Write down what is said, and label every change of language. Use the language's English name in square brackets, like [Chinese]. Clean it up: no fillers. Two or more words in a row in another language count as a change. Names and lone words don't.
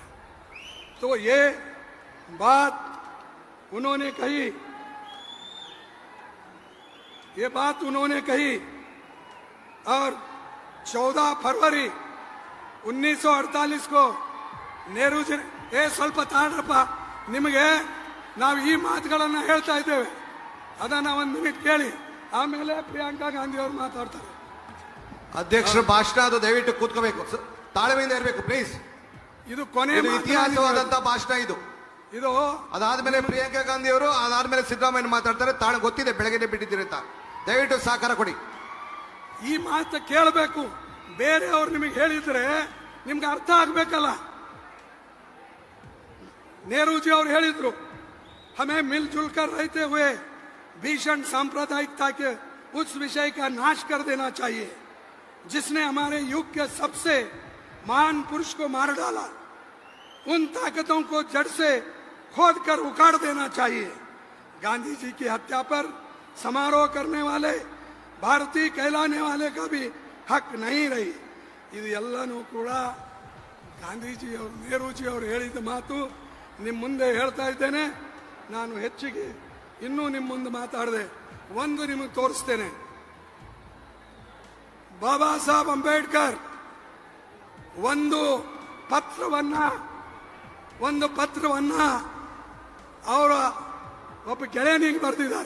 [Hindi] तो ये बात उन्होंने कही, ये बात उन्होंने कही। और 14 फरवरी 1948 को नेहरू जी [Kannada] ಸ್ವಲ್ಪ ತಾಳ್ರಪ್ಪ, ನಿಮಗೆ ನಾವು ಈ ಮಾತುಗಳನ್ನು ಹೇಳ್ತಾ ಇದ್ದೇವೆ, ಅದನ್ನ ಒಂದು ಮಿನಿಟ್ ಕೇಳಿ। ಆಮೇಲೆ ಪ್ರಿಯಾಂಕಾ ಗಾಂಧಿ ಅವರು ಮಾತಾಡ್ತಾರೆ. ಅಧ್ಯಕ್ಷರ ಭಾಷಣ ಅದು ದಯವಿಟ್ಟು ಕೂತ್ಕೋಬೇಕು, ತಾಳ್ಮೆಯಿಂದ ಇರಬೇಕು ಪ್ಲೀಸ್. ಇದು ಕೊನೆ ಇತಿಹಾಸವಾದಂತ ಭಾಷಣ ಇದು. ಇದು ಅದಾದ್ಮೇಲೆ ಪ್ರಿಯಾಂಕಾ ಗಾಂಧಿ ಅವರು, ಅದಾದ್ಮೇಲೆ ಸಿದ್ದರಾಮಯ್ಯ ಮಾತಾಡ್ತಾರೆ. ಗೊತ್ತಿದೆ ಬೆಳಗ್ಗೆ ಬಿಟ್ಟಿದ್ದೀರಿ ಅಂತ. ದಯವಿಟ್ಟು ಸಹಕಾರ ಕೊಡಿ. ಈ ಮಾತು ಕೇಳಬೇಕು. ಬೇರೆಯವ್ರು ನಿಮಗೆ ಹೇಳಿದ್ರೆ ನಿಮ್ಗೆ ಅರ್ಥ ಆಗ್ಬೇಕಲ್ಲ. [Hindi] नेहरूजी और ಹೇಳಿದ್ರು, हमें मिलजुल कर रहते हुए भीषण सांप्रदायिकता के उस विषय का नाश कर देना चाहिए जिसने हमारे युग के सबसे महान पुरुष को मार डाला. उन ताकतों को जड़ से खोद कर उखाड़ देना चाहिए. गांधी जी की हत्या पर समारोह करने वाले, भारतीय कहलाने वाले का भी हक नहीं रही. [Kannada] ಇದು ಎಲ್ಲನೂ ಕೂಡ ಗಾಂಧೀಜಿ ಅವರು, ನೆಹರೂಜಿ ಅವರು ಹೇಳಿದ ಮಾತು ನಿಮ್ಮ ಮುಂದೆ ಹೇಳ್ತಾ ಇದ್ದೇನೆ. ನಾನು ಹೆಚ್ಚಿಗೆ ಇನ್ನೂ ನಿಮ್ಮ ಮುಂದೆ ಮಾತಾಡದೆ ಒಂದು ನಿಮಗೆ ತೋರಿಸ್ತೇನೆ. ಬಾಬಾ ಸಾಹೇಬ್ ಅಂಬೇಡ್ಕರ್ ಒಂದು ಪತ್ರವನ್ನ ಅವರ ಒಬ್ಬ ಗೆಳೆಯನಿಗೆ ಬರೆದಿದ್ದಾರೆ.